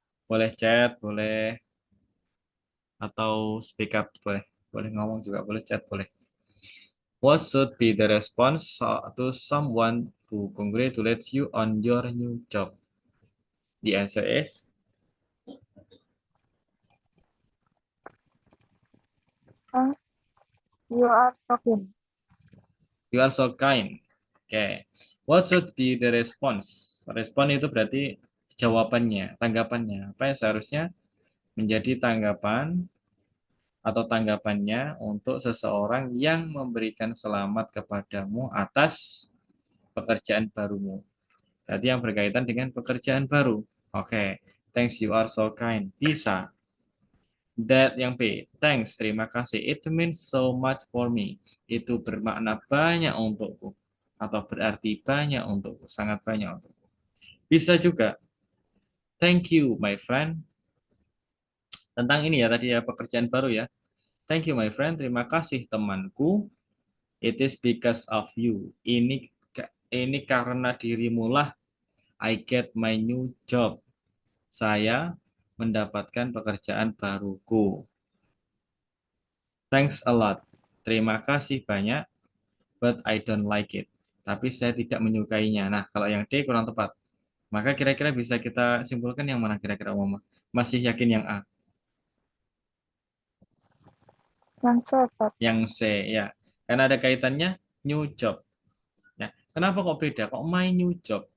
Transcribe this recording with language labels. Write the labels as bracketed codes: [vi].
[id] Boleh chat, boleh atau speak up, boleh. Boleh ngomong juga, boleh chat, boleh. [en] What should be the response to someone who congratulates you on your new job? The answer is, Thanks, you are talking. you are so kind. Oke. Okay. What should be the response? [id] Respon itu berarti jawabannya, tanggapannya. Apa yang seharusnya menjadi tanggapan atau tanggapannya untuk seseorang yang memberikan selamat kepadamu atas pekerjaan barumu. Berarti yang berkaitan dengan pekerjaan baru. Oke, [en] thanks you are so kind. [id] Bisa. [en] That [id] yang B. [en] Thanks, [id] terima kasih. [en] It means so much for me. [id] Itu bermakna banyak untukku. Atau berarti banyak untukku. Sangat banyak untukku. Bisa juga. [en] Thank you, my friend. [id] Tentang ini ya tadi ya pekerjaan baru ya. [en] Thank you, my friend. [id] Terima kasih temanku. [en] It is because of you. [id] Ini karena dirimulah [en] I get my new job. [id] Saya mendapatkan pekerjaan baruku. [en] Thanks a lot. [id] Terima kasih banyak, [en] but I don't like it. [id] Tapi saya tidak menyukainya. Nah, kalau yang D kurang tepat. Maka kira-kira bisa kita simpulkan yang mana kira-kira Mama? Masih yakin yang A? Yang C, Pak. Yang C, ya. Karena ada kaitannya [en] new job. [id] Ya. Kenapa kok beda? Kok [en] my new job?